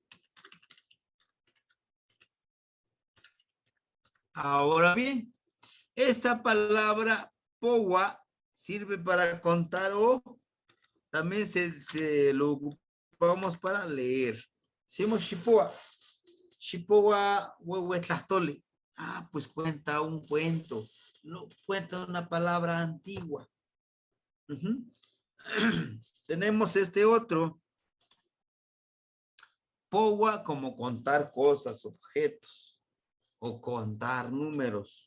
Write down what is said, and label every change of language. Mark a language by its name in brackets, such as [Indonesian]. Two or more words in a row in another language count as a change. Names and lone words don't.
[Spanish] Ahora bien, esta palabra powa sirve para contar o también se lo ocupamos para leer. Decimos shipoa. [Nahuatl languages] Shipoa huehuetlastole. [Spanish] Ah, pues cuenta un cuento. No, cuenta una palabra antigua. Tenemos este otro. Powa como contar cosas, objetos o contar números.